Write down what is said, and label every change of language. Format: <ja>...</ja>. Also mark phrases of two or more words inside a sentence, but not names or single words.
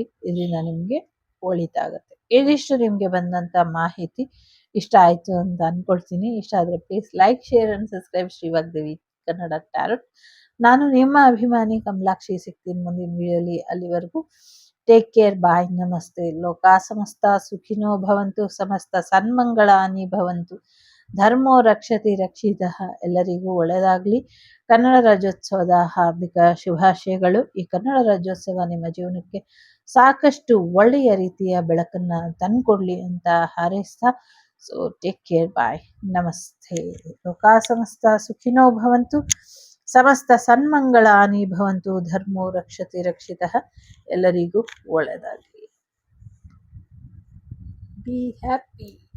<kn>ಇದರಿಂದ ನಿಮ್ಗೆ ಒಳಿತಾಗತ್ತೆ. ಇದಿಷ್ಟು ನಿಮ್ಗೆ ಬಂದಂತ ಮಾಹಿತಿ ಇಷ್ಟ ಆಯ್ತು ಅಂತ ಅನ್ಕೊಳ್ತೀನಿ. ಇಷ್ಟ ಆದ್ರೆ</kn> <en>please like, share and subscribe ಶ್ರೀ ವಾಗ್ದೇವಿ ಕನ್ನಡ ಟ್ಯಾರೋಟ್.</en> <kn>ನಾನು ನಿಮ್ಮ ಅಭಿಮಾನಿ ಕಮಲಾಕ್ಷಿ. ಸಿಗ್ತೀನಿ ಮುಂದಿನ ವಿಡಿಯೋಲಿ.</kn> <sa>ಅಲ್ಲಿವರೆಗೂ</sa> <en>take care, bye,</en> <sa>ನಮಸ್ತೆ. ಲೋಕಾ ಸಮಸ್ತ ಸುಖಿನೋ ಭವಂತು, ಸಮಸ್ತ ಸನ್ಮಂಗಳಾನಿ ಭವಂತು, ಧರ್ಮೋ ರಕ್ಷತಿ ರಕ್ಷಿತಃ.</sa> <kn>ಎಲ್ಲರಿಗೂ ಒಳ್ಳೆಯದಾಗ್ಲಿ. ಕನ್ನಡ ರಾಜ್ಯೋತ್ಸವದ ಹಾರ್ದಿಕ ಶುಭಾಶಯಗಳು. ಈ ಕನ್ನಡ ರಾಜ್ಯೋತ್ಸವ ನಿಮ್ಮ ಜೀವನಕ್ಕೆ ಸಾಕಷ್ಟು ಒಳ್ಳೆಯ ರೀತಿಯ ಬೆಳಕನ್ನ ತಂದ್ಕೊಡ್ಲಿ ಅಂತ ಹಾರೈಸ್ತಾ, ಸೊ</kn> <en>take care, bye,</en> <kn>ನಮಸ್ತೆ.</kn> <sa>ಲೋಕಾ ಸಮಸ್ತ ಸುಖಿನೋ ಭವಂತು, ಸಮಸ್ತ ಸನ್ಮಂಗಳಾನಿ ಭವಂತು, ಧರ್ಮೋ ರಕ್ಷತಿ ರಕ್ಷಿತಃ.</sa> <kn>ಎಲ್ಲರಿಗೂ ಒಳ್ಳೆಯದಾಗಲಿ.</kn> <en>be happy.</en>